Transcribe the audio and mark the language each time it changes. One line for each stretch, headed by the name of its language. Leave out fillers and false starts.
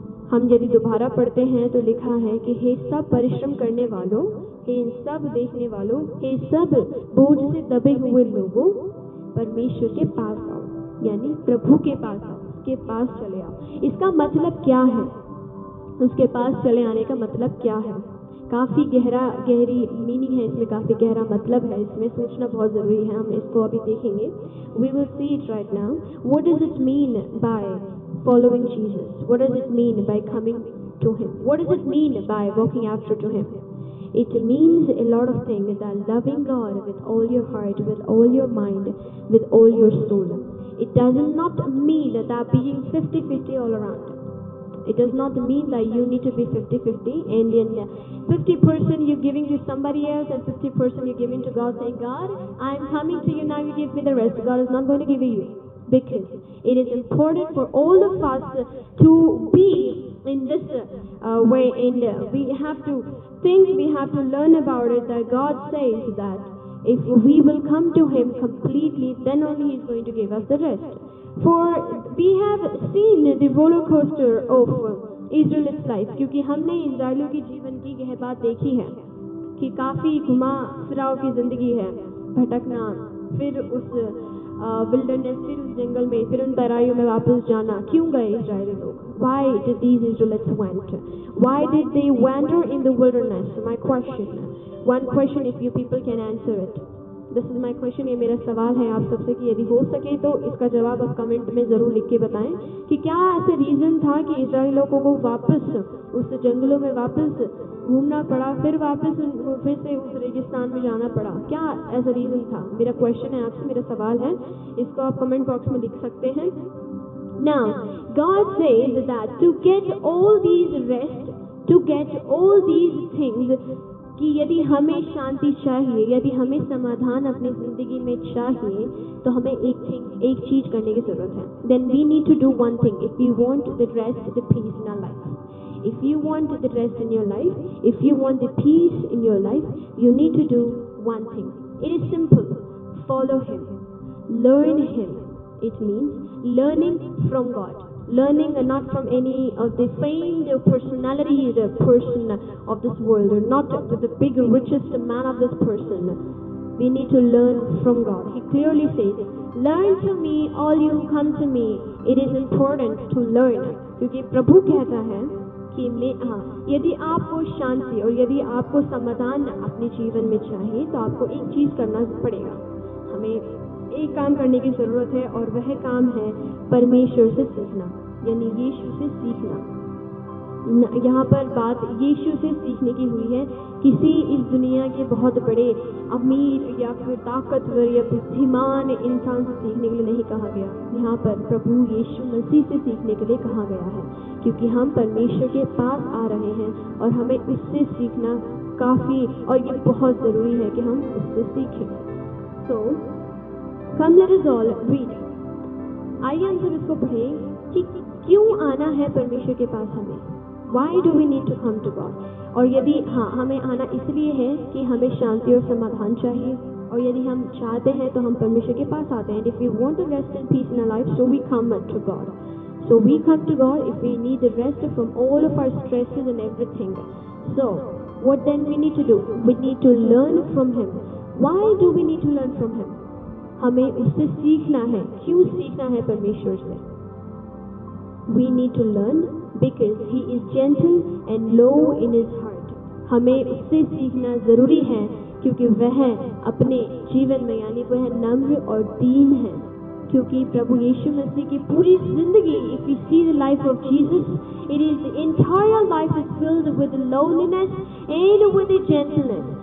Hindi: हम यदि दोबारा पढ़ते हैं तो लिखा है कि हे सब परिश्रम करने वालों, हे सब देखने वालों, हे सब बोझ से दबे हुए लोगों, परमेश्वर के पास आओ, यानी प्रभु के पास आओ, उसके पास चले आओ। इसका मतलब क्या है? उसके पास चले आने का मतलब क्या है? काफ़ी गहरी मीनिंग है इसमें, काफ़ी गहरा मतलब है इसमें, सोचना बहुत ज़रूरी है। हम इसको अभी देखेंगे।
English: We will see it right now. What does it mean by following Jesus? What does it mean by coming to Him? What does it mean by walking after to Him? It means a lot of things, that loving God with all your heart, with all your mind, with all your soul. It does not mean that being 50-50 all around. It does not mean that you need to be 50-50 and then 50% you're giving to somebody else and 50% you're giving to God, saying, God, I'm coming to you now, you give me the rest. God is not going to give you. Because it is important for all of us to be in this way, and we have to think, we have to learn about it, that God says that if we will come to Him completely, then only He is going to give us the rest. For we have seen the roller coaster of Israel's life,
Hindi: क्योंकि हमने इज़राइलियों के जीवन की यह बात देखी है कि काफ़ी घुमा फिराव की ज़िंदगी है, भटकना, फिर उस विल्डरनेस, फिर उस जंगल में, फिर उन तराइयों में वापस जाना. क्यों गए इज़राइली लोग?
English: Why did these Israelites went? Why did they wander in the wilderness? My question. One question, if you people can answer it. This is my question.
Hindi: ये मेरा सवाल है आप सबसे कि यदि हो सके तो इसका जवाब आप कमेंट में ज़रूर लिख के बताएं कि क्या ऐसे रीज़न था कि इज़राइली लोगों को वापस उस जंगलों में वापस घूमना पड़ा, फिर वापस फिर से उस रेगिस्तान में जाना पड़ा? क्या ऐसा रीज़न था? मेरा क्वेश्चन है आपसे, मेरा सवाल है, इसको आप कमेंट बॉक्स में लिख सकते हैं.
English: Now, God says that to get all these rest, to get all these things,
Hindi: कि यदि हमें शांति चाहिए, यदि हमें समाधान अपनी ज़िंदगी में चाहिए, तो हमें एक चीज़ करने की ज़रूरत है.
English: Then we need to do one thing if we want the rest, the peace in our life. If you want the rest in your life, if you want the peace in your life, you need to do one thing. It is simple. Follow Him. Learn Him. It means learning from God. Learning not from any of the famed personality, the person of this world, or not the big richest man of this person. We need to learn from God. He clearly says, learn to me, all you who come to me. It is important to learn.
Hindi: क्योंकि प्रभु कहता है कि यदि आपको शांति और यदि आपको समाधान अपने जीवन में चाहिए, तो आपको एक चीज़ करना पड़ेगा. हमें एक काम करने की ज़रूरत है, और वह काम है परमेश्वर से सीखना, यानी यीशु से सीखना. यहाँ पर बात यीशु से सीखने की हुई है. किसी इस दुनिया के बहुत बड़े अमीर या फिर ताकतवर या बुद्धिमान इंसान से सीखने के लिए नहीं कहा गया. यहाँ पर प्रभु यीशु मसीह से सीखने के लिए कहा गया है, क्योंकि हम परमेश्वर के पास आ रहे हैं और हमें उससे सीखना काफ़ी और ये बहुत ज़रूरी है कि हम उससे सीखें.
English: So, come let us all read.
Hindi: आइए हम सब इसको पढ़ें कि क्यों आना है परमेश्वर के पास हमें.
English: Why do we need to come to God?
Hindi: और यदि हमें आना इसलिए है कि हमें शांति और समाधान चाहिए, और यदि हम चाहते हैं तो हम परमेश्वर के पास आते हैं.
English: If we want to rest and peace in our life,
Hindi: so we come to God.
English: So we come to God if we need the rest from all of our stresses and everything. So what then we need to do? We need to learn from Him. Why do we need to learn from Him?
Hindi: हमें उससे सीखना है. क्यों सीखना है परमेश्वर से?
English: We need to learn because He is gentle and low in His heart.
Hindi: हमें उससे सीखना ज़रूरी है क्योंकि वह अपने जीवन में यानी वह नम्र और दीन है. क्योंकि प्रभु यीशु मसीह की पूरी ज़िंदगी,
English: if we see the life of Jesus, it is the entire life is filled with lowliness and with the gentleness.